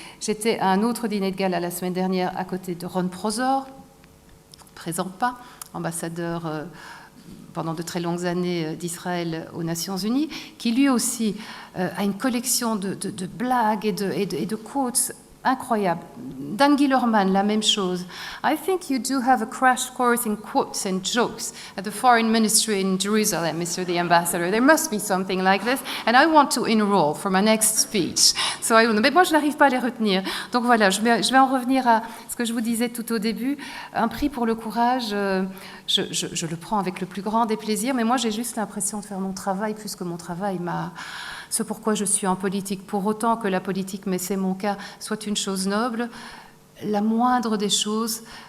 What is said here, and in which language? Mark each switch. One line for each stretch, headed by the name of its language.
French: J'étais à un autre dîner de gala la semaine dernière à côté de Ron Prosor, présent pas, ambassadeur pendant de très longues années d'Israël aux Nations Unies, qui lui aussi a une collection de blagues et de quotes incroyables. Dan Gillerman, la même chose.
English: I think you do have a crash course in quotes and jokes at the Foreign Ministry in Jerusalem, Mr. the Ambassador. There must be something like this, and I want to enroll for my next speech.
French: Mais moi, je n'arrive pas à les retenir. Donc voilà, je vais en revenir à ce que je vous disais tout au début. Un prix pour le courage, je le prends avec le plus grand des plaisirs, mais moi, j'ai juste l'impression de faire mon travail plus que mon travail m'a... Ce pourquoi je suis en politique, pour autant que la politique, mais c'est mon cas, soit une chose noble, la moindre des choses,